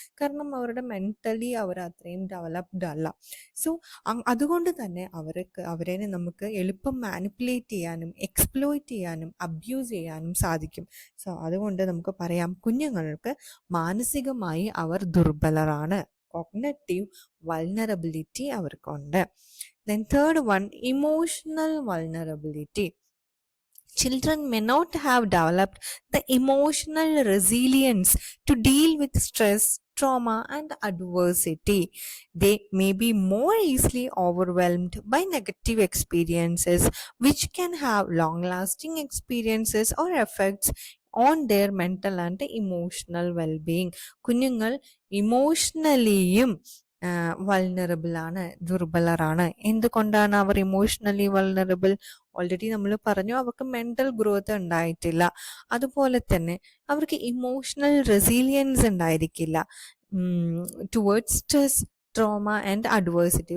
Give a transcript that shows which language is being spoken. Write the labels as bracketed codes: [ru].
[ml] കാരണം അവരുടെ മെൻ്റലി അവർ അത്രയും ഡെവലപ്ഡ് അല്ല. സോ അതുകൊണ്ട് തന്നെ അവരെ നമുക്ക് എളുപ്പം മാനിപ്പുലേറ്റ് ചെയ്യാനും എക്സ്പ്ലോയിറ്റ് ചെയ്യാനും അബ്യൂസ് ചെയ്യാനും സാധിക്കും. സോ അതുകൊണ്ട് നമുക്ക് പറയാം കുഞ്ഞുങ്ങൾക്ക് മാനസികമായി അവർ ദുർബലരാണ്. [en] Cognitive vulnerability അവർക്കുണ്ട്. Then third one, emotional vulnerability. [ml] Children may not have developed the emotional resilience to deal with stress, trauma, and adversity. They may be more easily overwhelmed by negative experiences, which can have long-lasting experiences or effects on their mental and emotional well-being. കുഞ്ഞുങ്ങൾ ഇമോഷണലിയും vulnerable ആണ്, ദുർബലരാണ്. എന്തുകൊണ്ടാണ് അവർ emotionally vulnerable? Already നമ്മൾ പറഞ്ഞു, അവർക്ക് mental growth ഉണ്ടായിട്ടില്ല. അതുപോലെ തന്നെ അവർക്ക് ഇമോഷണൽ റെസിലിയൻസ് ഉണ്ടായിരിക്കില്ല towards stress, trauma and adversity.